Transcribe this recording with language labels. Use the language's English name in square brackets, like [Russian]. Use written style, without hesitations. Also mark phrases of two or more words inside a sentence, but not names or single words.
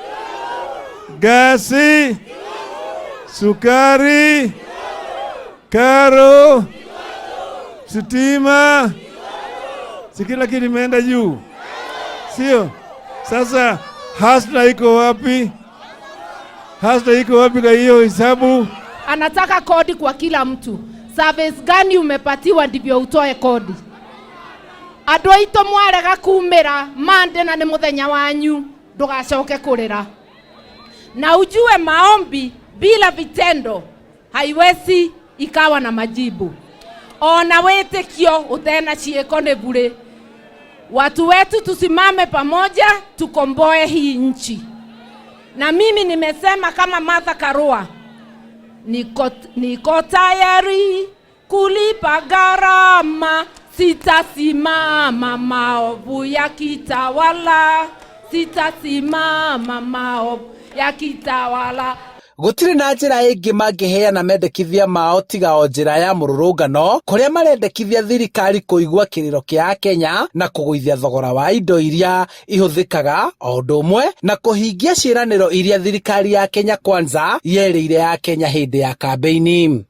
[Swahili] gasi, sukari, karo, sitima, si kila kitu imeenda juu, sio? Sasa hasla iko wapi? Hasla iko wapi kwa hiyo hisabu? Anataka kodi kwa kila mtu. Service gani umepatiwa ndivyo utoe kodi? [Kikuyu] Andũ aitũ mwarega kumĩra mande na nĩ mũthenya wanyu, ndũgacoke kũrĩra. [Swahili] Na ujue maombi bila vitendo haiwezi ikawa na majibu. [Kikuyu] Ona wĩtĩkio utena ciĩko nĩ bure. [Swahili] Watu wetu tusimame pamoja tukomboe hii nchi. Na mimi nimesema kama Martha Karua, niko tayari kulipa gharama, sitasimama maovu yakitawala, sitasimama maovu yakitawala. [Kikuyu] Gũtirĩ na njĩra ĩngĩ mangĩheana mendekithia mao tiga o njĩra ya mũrũrũngano kũrĩa marendekithia thirikari kũigua kĩrĩro kĩa Akenya na kũgũithia thogora wa indo iria ihũthĩkaga o ũndũ ũmwe na kũhingia ciĩranĩro iria thirikari ya Kenya Kwanza yerĩire Akenya hĩndĩ ya kambeini.